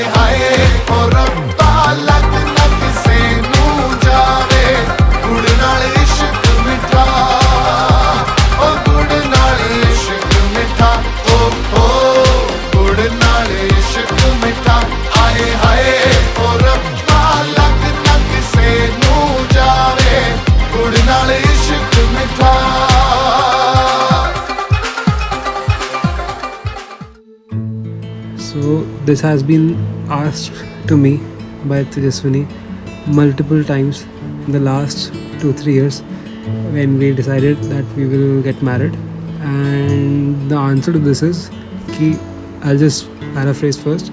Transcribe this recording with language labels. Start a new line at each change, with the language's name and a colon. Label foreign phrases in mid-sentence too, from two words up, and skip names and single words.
Punjabi: ਹਾਏ ਓ ਰੱਬਾ ਲੱਗ ਨਾ ਕਿਸੇ ਨੂੰ ਜਾਵੇ ਗੁੜ ਨਾਲ ਇਸ਼ਕ ਮਿੱਠਾ ਓ ਗੁੜ ਨਾਲ ਇਸ਼ਕ ਮਿੱਠਾ ਓ ਗੁੜ ਨਾਲ ਇਸ਼ਕ ਮਿੱਠਾ ਆਏ ਹਾਏ ਓ ਰੱਬਾ ਲੱਗ ਨਾ ਕਿਸੇ ਨੂੰ ਜਾਵੇ ਗੁੜ ਨਾਲ ਇਸ਼ਕ ਮਿੱਠਾ
English: So this has been asked to me by Tejaswini multiple times in the last 2-3 years when we decided that we will get married, and the answer to this is कि I'll just paraphrase first.